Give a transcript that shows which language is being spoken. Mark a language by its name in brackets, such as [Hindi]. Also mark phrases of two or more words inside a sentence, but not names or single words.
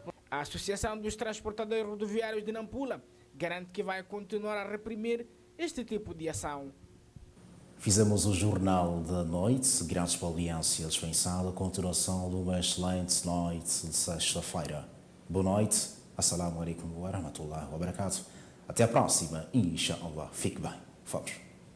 [Portuguese] A Associação dos Transportadores Rodoviários de Nampula garante que vai continuar a reprimir este tipo de ação. Fizemos o Jornal da Noite, graças pela audiência dispensada, a continuação de uma excelente noite de sexta-feira. Boa noite, [Arabic] السلام عليكم ورحمة الله وبركاته. [Portuguese] Até a próxima, inshallah. Fique bem. Fomos.